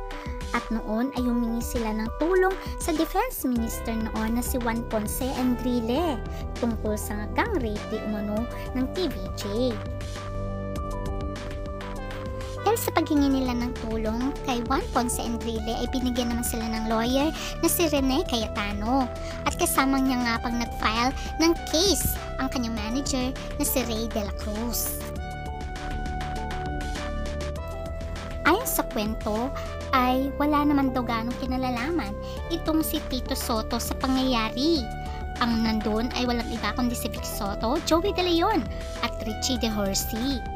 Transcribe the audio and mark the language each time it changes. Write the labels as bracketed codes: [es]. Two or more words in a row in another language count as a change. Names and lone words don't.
[tl] At noon ay humingi sila ng tulong sa [en] defense minister [tl] noon na si Juan Ponce Enrile tungkol sa [en] gang rape [tl] di umano ng TVJ. Dahil sa paghingi nila ng tulong kay Juan Ponce Enrile ay binigyan naman sila ng lawyer na si Rene Cayetano at kasama niya nga pang nag-file ng case ang kanyang manager na si Ray de la Cruz. Ayon sa kwento ay wala naman daw ganong kinalalaman itong si Tito Soto sa pangyayari. Ang nandun ay walang iba kundi si Vic Soto, Joey De Leon at Richie De Horsey.